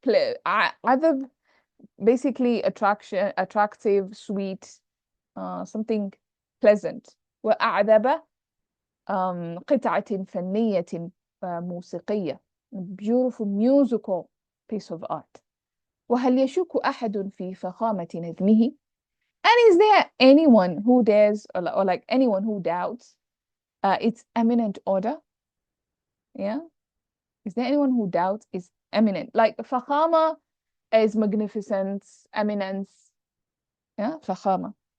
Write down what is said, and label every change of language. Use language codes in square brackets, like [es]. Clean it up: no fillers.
[en] عذب, basically attractive, sweet, something pleasant. [ar] وأعذب قطعة فنية موسيقية, [en] a beautiful musical piece of art. [ar] وهل يشك أحد في فخامة نظمه? [en] And is there anyone who dares, or like anyone who doubts its eminent order? Yeah. Is there anyone who doubts its eminent? Like فخامة is magnificence, eminence. Yeah. فخامة.